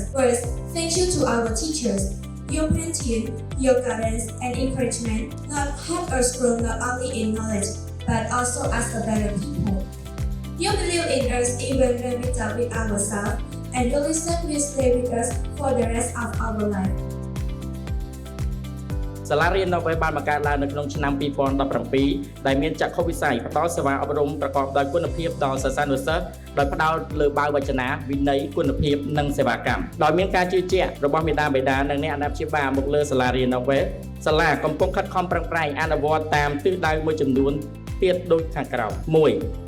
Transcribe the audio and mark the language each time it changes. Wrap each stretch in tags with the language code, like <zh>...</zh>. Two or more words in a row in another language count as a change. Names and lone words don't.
<en>First, thank you to our teachers. Your parenting, your guidance, and encouragement help us grow not only in knowledge, but also as a better people. You believe in us even when we doubt with ourselves, and your lesson will stay with us for the rest of our life.</en> <km>សាលារៀននៅពេលបានបង្កើតឡើងនៅក្នុងឆ្នាំ 2017 ដែលមានចក្ខុវិស័យបន្តសេវាអប់រំប្រកបដោយគុណភាពដល់សិស្សានុសិស្សដោយផ្ដោតលើបាវចនាវិន័យគុណភាពនិងសេវាកម្មដោយមានការជឿជាក់របស់មេដាបេដានិងអ្នកអាណាព្យាបាលមកលើសាលារៀននៅពេលសាលាកំពុងខិតខំប្រឹងប្រែងអនុវត្តតាមទិសដៅមួយចំនួនទៀតដូចខាងក្រោម 1.</km>